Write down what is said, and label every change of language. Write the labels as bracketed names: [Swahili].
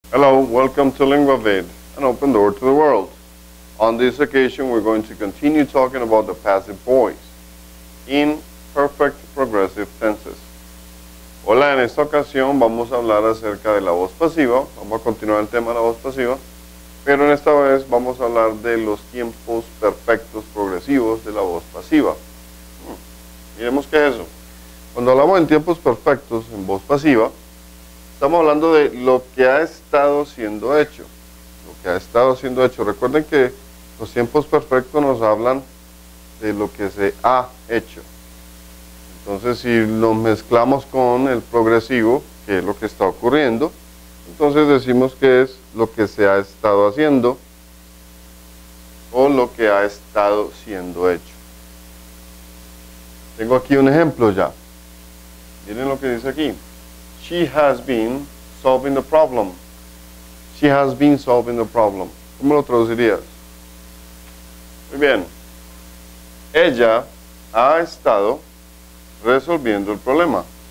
[English] Hello, welcome to LinguaVid, an open door to the world. On this occasion, we're going to continue talking about the passive voice in perfect progressive tenses. [Spanish] Hola, en esta ocasión vamos a hablar acerca de la voz pasiva. Vamos a continuar el tema de la voz pasiva, pero en esta vez vamos a hablar de los tiempos perfectos progresivos de la voz pasiva. Miremos qué es eso. Cuando hablamos en tiempos perfectos en voz pasiva, estamos hablando de lo que ha estado siendo hecho. Lo que ha estado siendo hecho. Recuerden que los tiempos perfectos nos hablan de lo que se ha hecho. Entonces, si nos mezclamos con el progresivo, que es lo que está ocurriendo, entonces decimos que es lo que se ha estado haciendo o lo que ha estado siendo hecho. Tengo aquí un ejemplo ya. Miren lo que dice aquí. [English] She has been solving the problem. She has been solving the problem. [Spanish] ¿Cómo lo traducirías? Muy bien. Ella ha estado resolviendo el problema.